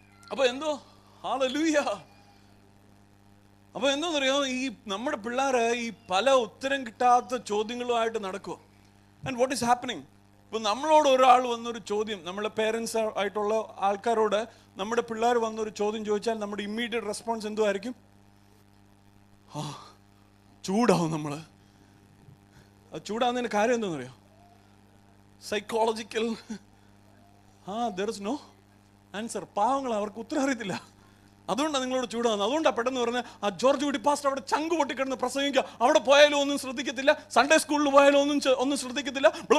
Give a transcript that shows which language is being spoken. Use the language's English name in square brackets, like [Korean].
[Malayalam] അപ്പൊ എന്തോ ഹല്ലേലൂയ. അപ്പൊ എന്തോന്നറിയോ, ഈ നമ്മുടെ പിള്ളേര് ഈ പല ഉത്തരം കിട്ടാത്ത ചോദ്യങ്ങളുമായിട്ട് നടക്കുക. [English] And what is happening? [Malayalam] ഇപ്പൊ നമ്മളോട് ഒരാൾ വന്നൊരു ചോദ്യം, നമ്മളെ പേരൻസ് ആയിട്ടുള്ള ആൾക്കാരോട് നമ്മുടെ പിള്ളേർ വന്നൊരു ചോദ്യം ചോദിച്ചാൽ നമ്മുടെ ഇമ്മീഡിയറ്റ് റെസ്പോൺസ് എന്തോ ആയിരിക്കും? ചൂടാവും നമ്മള്. അത് ചൂടാവുന്നതിന് കാര്യം എന്താണെന്നറിയോ? [English] Psychological, there is no answer. [Malayalam] പാവങ്ങൾ, അവർക്ക് ഉത്തരം അറിയത്തില്ല. അതുകൊണ്ടാണ് നിങ്ങളോട് ചൂടാവുന്നത്. അതുകൊണ്ടാണ് പെട്ടെന്ന് പറഞ്ഞാൽ ആ ജോർജ് കുട്ടി പാസ്റ്റർ അവിടെ ചങ്ക് പൊട്ടിക്കിടന്ന് പ്രസംഗിക്കുക, അവിടെ പോയാലും ഒന്നും ശ്രദ്ധിക്കത്തില്ല, സൺഡേ സ്കൂളിൽ പോയാലും ഒന്നും ശ്രദ്ധിക്കത്തില്ല.